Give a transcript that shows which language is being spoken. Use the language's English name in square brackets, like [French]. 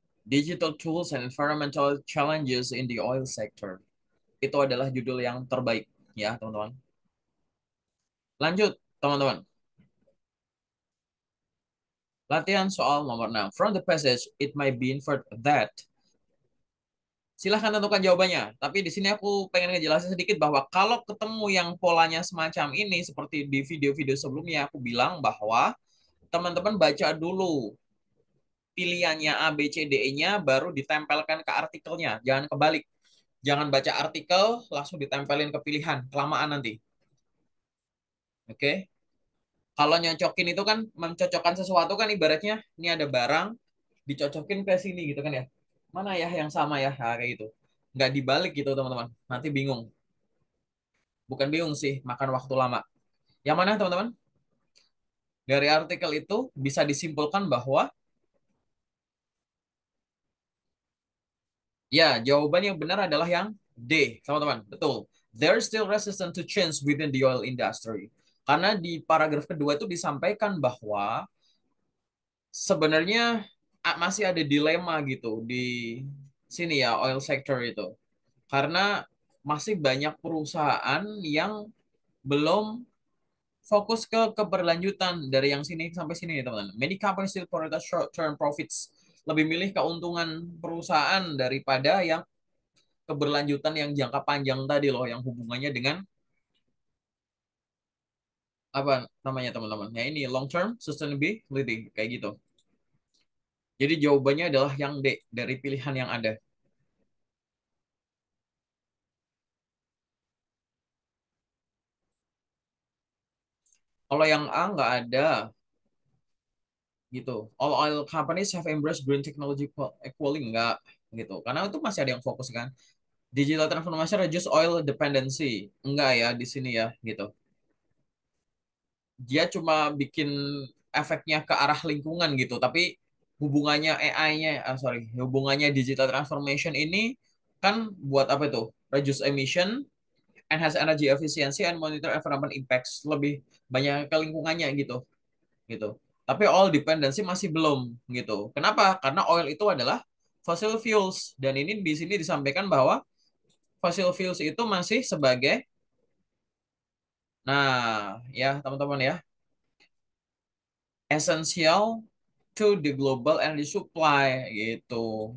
[English] Digital Tools and Environmental Challenges in the Oil Sector. [Indonesian] Itu adalah judul yang terbaik ya, teman-teman. Lanjut, teman-teman. Latihan soal nomor 6. [English] From the passage, it might be inferred that. [Indonesian] Silahkan tentukan jawabannya. Tapi di sini aku pengen ngejelasin sedikit bahwa kalau ketemu yang polanya semacam ini, seperti di video-video sebelumnya, aku bilang bahwa teman-teman baca dulu pilihannya A, B, C, D, E-nya baru ditempelkan ke artikelnya. Jangan kebalik. Jangan baca artikel, langsung ditempelin ke pilihan. Kelamaan nanti. Oke? Kalau nyocokin itu kan, mencocokkan sesuatu kan ibaratnya, ini ada barang, dicocokin ke sini gitu kan ya. Mana ya yang sama ya? Nah, kayak gitu. Nggak dibalik gitu teman-teman. Nanti bingung. Bukan bingung sih, makan waktu lama. Yang mana teman-teman? Dari artikel itu bisa disimpulkan bahwa ya, jawaban yang benar adalah yang D, teman-teman. Betul. [English] There is still resistance to change within the oil industry. [Indonesian] Karena di paragraf kedua itu disampaikan bahwa sebenarnya masih ada dilema gitu di sini ya, oil sector itu. Karena masih banyak perusahaan yang belum fokus ke keberlanjutan dari yang sini sampai sini ya, teman-teman. [English] Many companies still prioritize short-term profits. [Indonesian] Lebih milih keuntungan perusahaan daripada yang keberlanjutan yang jangka panjang tadi loh, yang hubungannya dengan apa namanya teman-teman? Ya ini [English] long term sustainability [Indonesian] kayak gitu. Jadi jawabannya adalah yang D dari pilihan yang ada. Kalau yang A nggak ada gitu. [English] All oil companies have embraced green technology equally [Indonesian] nggak gitu. Karena itu masih ada yang fokus kan. [English] Digital transformation reduce oil dependency. [Indonesian] Enggak ya di sini ya gitu. Dia cuma bikin efeknya ke arah lingkungan gitu, tapi hubungannya AI-nya, sorry, hubungannya digital transformation ini kan buat apa itu? [English] Reduce emission, enhance energy efficiency, and monitor environment impacts. [Indonesian] Lebih banyak ke lingkungannya gitu, gitu. Tapi oil dependency masih belum gitu. Kenapa? Karena oil itu adalah fossil fuels dan ini di sini disampaikan bahwa fossil fuels itu masih sebagai, nah ya teman-teman ya, [English] essential to the global energy supply [Indonesian] gitu.